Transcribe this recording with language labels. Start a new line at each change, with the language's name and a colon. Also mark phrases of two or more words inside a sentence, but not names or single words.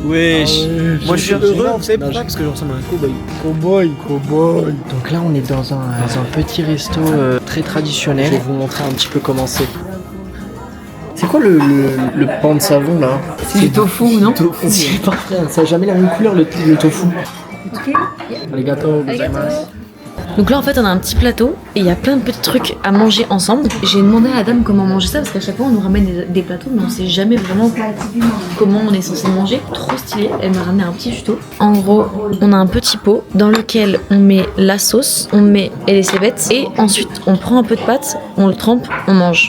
French: Wesh. Moi je suis heureux. Vous savez pourquoi? Parce que je ressemble à un cowboy. Cowboy. Donc là on est dans un petit resto très traditionnel. Je vais vous montrer un petit peu comment c'est. C'est quoi le pain de savon là? C'est du tofu, non? C'est parfait, ça a jamais la même couleur le tofu.
Japanese: ありがとうございます.
French: Donc là en fait on a un petit plateau et il y a plein de petits trucs à manger ensemble. J'ai demandé à la dame comment manger ça parce qu'à chaque fois on nous ramène des plateaux mais on sait jamais vraiment comment on est censé manger. Trop stylé, elle m'a ramené un petit tuto. En gros on a un petit pot dans lequel on met la sauce, on met les cébettes et ensuite on prend un peu de pâte, on le trempe, on mange.